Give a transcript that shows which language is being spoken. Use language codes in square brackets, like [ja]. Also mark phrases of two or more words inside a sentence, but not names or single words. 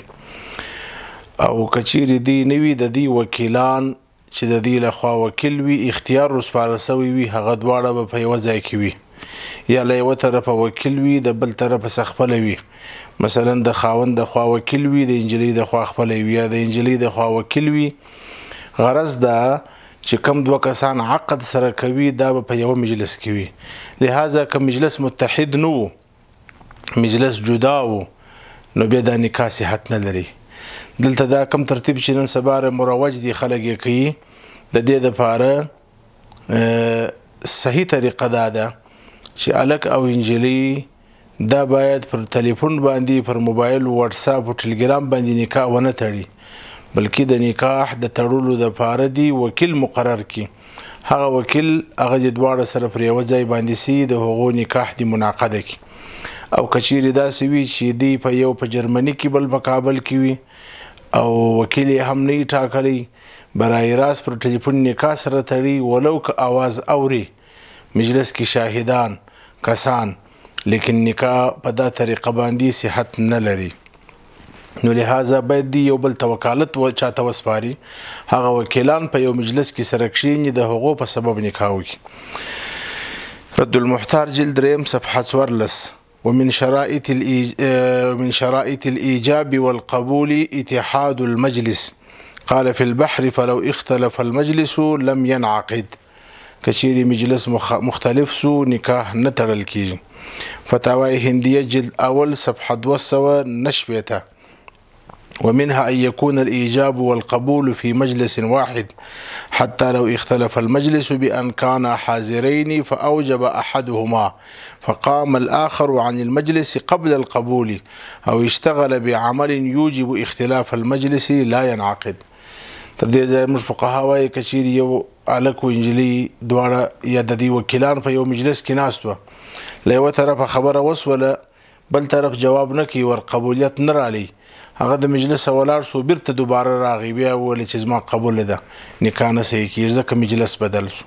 [ps] او کچیرې دی نه وي د دې وکیلان چې د دې لخوا وکیل وي اختیار ورسپارل سوی وي، هغه دواړه به په یو ځای کې وي، یا له یوه طرفه وکیل وي د بل طرفه څخه خپله وي. مثلا د خاوند د خوا وکیل وي د انجلۍ د خوا خپله وي، یا د انجلۍ د خوا وکیل وي. غرض دا چې کم دوه کسان عقد سره کوي دا به په یو مجلس کې وي. لہذا که مجلس متحد نه و، مجلس جدا و، نو بیا دا نکاح صحت نه لري. دلته دا کم ترتیب چې نن سبا مروج دي خلک یې کوي، د دې دپاره صحیح طریقه دا ده چې هلک او انجلۍ دا باید پر تلیفون باندې پر موبایل واتساپ او ټلګرام باندې نکاح ونه تړي، بلکې د نکاح د تړلو دپاره دی وکیل مقرر کی. هغه وکیل هغه د دواړه سره پر یوه ځای باندې سي د هغو نکاح دی منعقده کی. او کچیرې داسې وي چې دی په یو په جرمني کې بل په کابل کې وي او وکیل یې هم نه وي ټاکلی، برای راست پر ټلیفون نکاح سره تړي، ولو که آواز اوري مجلس کې شاهدان کسان، لیکن نکاح په دا طریقه باندې صحت نه لري. نو لہذا باید دی یو بل ته وکالت چاته وسپاري، هغه وکیلان په یو مجلس کې سره کښېني د هغو په سبب نکاح وکړي. رد المحتار جلد 3 صفحه 14. [ar] ومن شرائط الإيجاب والقبول اتحاد المجلس. قال في البحر فلو اختلف المجلس لم ينعقد. [ps] کچیری مجلس مختلف سو نکاح نه تړل کیږي. فتاوی هندیه جلد اول صفحه 209. [ar] ومنها أن يكون الإيجاب والقبول في مجلس واحد حتى لو اختلف المجلس بأن كانا حاضرين فأوجب أحدهما فقام الآخر عن المجلس قبل القبول أو اشتغل بعمل يوجب اختلاف المجلس لا ينعقد. [ps] تر دې ځایه موږ فقها وایي کچیرې یو هلک و انجلۍ دواړه یا د دې وکیلان په یو مجلس کې ناست وه، له یوه طرفه خبره وسوله بل طرف جواب نه کوي، ور قبولیت نه رالی، هغه د مجلس ولاړ سو، بیرته دوباره راغی، بیا وویل چې زما قبول ده، نکاح نه صحیح کېږي ځکه مجلس بدل سو.